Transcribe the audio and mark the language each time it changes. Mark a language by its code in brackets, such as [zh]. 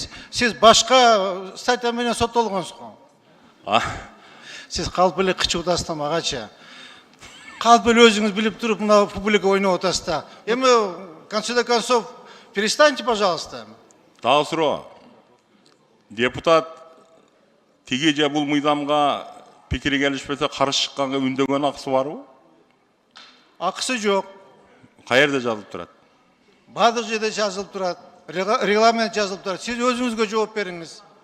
[ky] Сиз башка статья менен соттолгонсуз го. Сиз калп эле кычып атасыз да магачы. Калп эле өзүңүз билип туруп мына публика ойноп атасыз да. [ru] Эми в конце концов перестаньте, пожалуйста. [ky] Дагы суроо. Депутат тиги же бул мыйзамга пикири келишпесе каршы чыкканга үндөгөн акысы барбы? Акысы жок. Каерде жазылып турат? Бардык жерде жазылып турат. Регламент жазылып турат. Сиз өзүңүзгө жооп бериңиз.